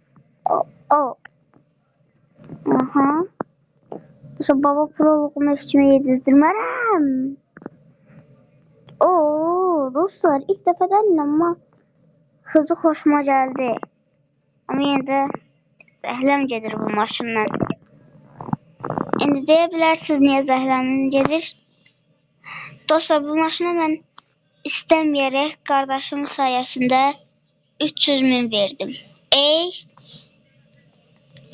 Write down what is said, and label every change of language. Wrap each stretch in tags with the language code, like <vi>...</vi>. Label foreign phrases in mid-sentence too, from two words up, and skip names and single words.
<tr>Aha. Dostlar baba proluğumu hiç kime yedirtmem. Dostlar ilk defa dedim ama hızı hoşuma geldi.</tr> <az>Ama yine de zəhləm gedir bu maşından. İndi</az> <tr>deyebilirsiniz niye</tr> <az>zəhləmin gedir.</az> <tr>Dostlar bu maşına ben istemeyerek kardeşimin sayesinde 300.000 verdim.</tr>